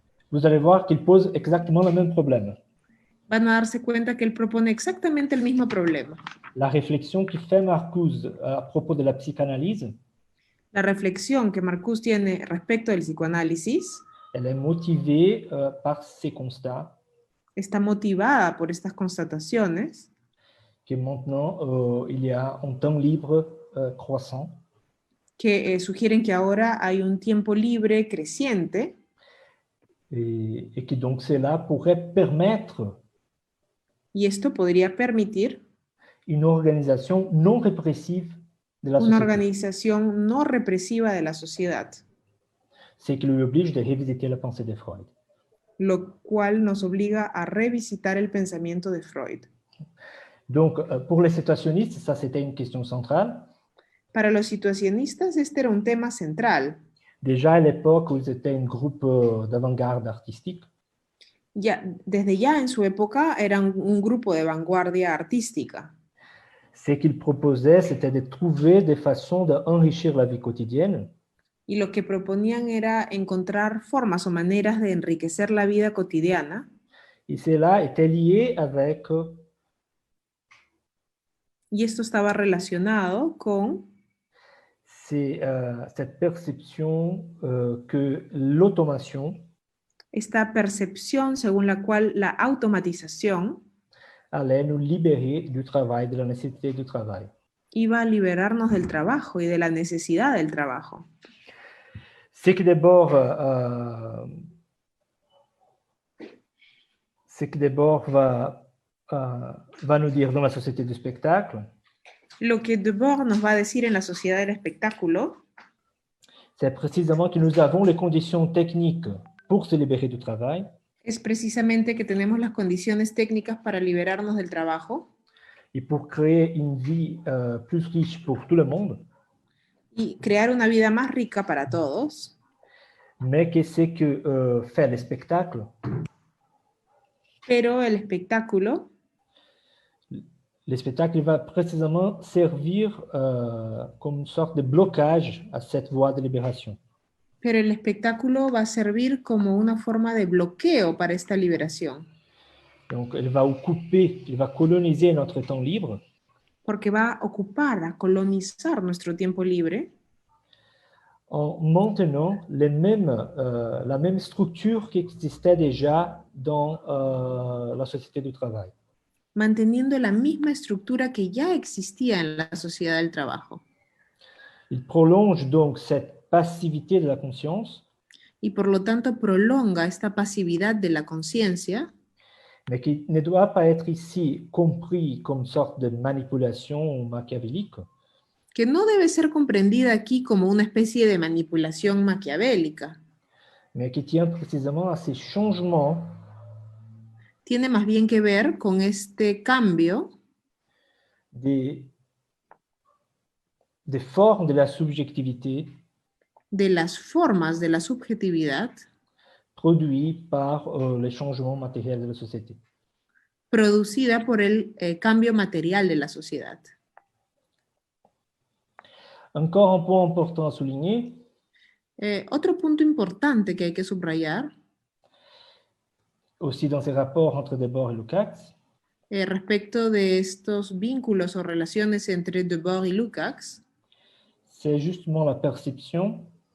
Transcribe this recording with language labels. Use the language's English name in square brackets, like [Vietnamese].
[French] vous allez voir qu'il pose exactement le même problème. [Spanish] van a darse cuenta que él propone exactamente el mismo problema. [French] La réflexion qui fait Marcuse à propos de la psychanalyse, [Spanish] La reflexión que Marcuse tiene respecto del psicoanálisis [French] elle est motivée par ces constats [Spanish] está motivada por estas constataciones [French] que maintenant il y a un temps libre croissant [Spanish] que sugieren que ahora hay un tiempo libre creciente [French] et que donc cela pourrait permettre [Spanish] y esto podría permitir [French] une organisation non répressive de la [Spanish] una [French] société. [Spanish] organización no represiva de la sociedad, [French] C'est qui lui oblige de revisiter la pensée de Freud. [Spanish] lo cual nos obliga a revisitar el pensamiento de Freud. [French] Donc, pour les situationnistes, ça c'était une question centrale. [Spanish] Para los situacionistas este era un tema central. [French] Déjà à l'époque où ils étaient un groupe d'avant-garde artistique, [Spanish] Ya, desde ya en su época eran un grupo de vanguardia artística. [French] ce qu'ils proposaient, c'était de trouver des façons d'enrichir la vie quotidienne [Spanish] Y lo que proponían era encontrar formas o maneras de enriquecer la vida cotidiana. [French] et cela était lié avec [Spanish] Y esto estaba relacionado con [French] cette perception que l'automation [Spanish] esta percepción según la cual la automatización [French] allait nous libérer du travail, de la nécessité du travail. [Spanish] iba a liberarnos del trabajo y de la necesidad del trabajo. [French] Ce que Debord va nous dire dans la société du spectacle, [Spanish] Lo que Debord nos va a decir en la sociedad del espectáculo [French] c'est précisément que nous avons les conditions techniques pour se libérer du travail, [Spanish] es precisamente que tenemos las condiciones técnicas para liberarnos del trabajo [French] et pour créer une vie plus riche pour tout le monde, [Spanish] y crear una vida más rica para todos. [French] mais qu'est-ce que fait le spectacle? [Spanish] Pero el espectáculo [French] Le spectacle va précisément servir comme une sorte de blocage à cette voie de libération. [Spanish] Pero el espectáculo va a servir como una forma de bloqueo para esta liberación, [French] Donc, il va occuper, il va coloniser notre temps libre [Spanish] porque va a ocupar, a colonizar nuestro tiempo libre, [French] en maintenant la même structure qui existait déjà dans la société du travail. [Spanish] manteniendo la misma estructura que ya existía en la sociedad del trabajo. [French] Il prolonge donc cette passivité de la conscience, [Spanish] Y por lo tanto prolonga esta pasividad de la conciencia, [French] mais qui ne doit pas être ici compris comme une sorte de manipulation machiavélique, [Spanish] que no debe ser comprendida aquí como una especie de manipulación maquiavélica. [French] mais qui tient précisément à ces changements [Spanish] Tiene más bien que ver con este cambio [French] des formes de la subjectivité [Spanish] de las formas de la subjetividad [French] produits par les changements matériels de la société. [Spanish] producida por el cambio material de la sociedad. [French] Encore un point important à souligner, [Spanish] Otro punto importante que hay que subrayar [French] aussi dans ces rapports entre Debord et Lukács, [Spanish] respecto de estos vínculos o relaciones entre Debord y Lukács, [French] c'est justement la perception